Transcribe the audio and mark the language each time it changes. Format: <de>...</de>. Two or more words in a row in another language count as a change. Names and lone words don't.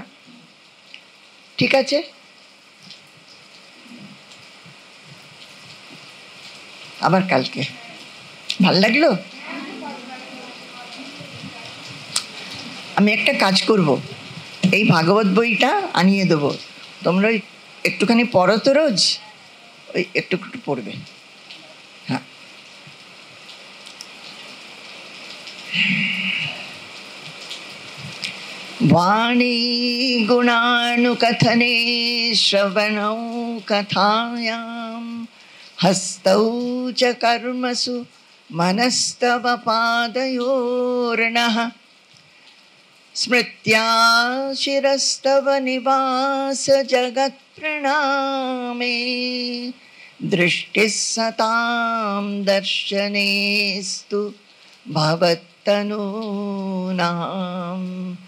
<bn>ঠিক আছে, আবার কালকে। ভাল লাগলো? আমি একটা কাজ করব, এই ভাগবত বইটা আনিয়ে দেবো, তোমরা ওই একটুখানি পড়ো তো, রোজ ওই একটু একটু পড়বে, হ্যাঁ।</bn> <sa>वाणी गुणानुकथने श्रवणौ कथायां हस्तौ च कर्मसु मनस्तव पादयोर्नः स्मृत्या शिरस्तव निवास जगत्प्रणामे दृष्टिः सतां दर्शनेस्तु भवत्तनूनाम्।</sa>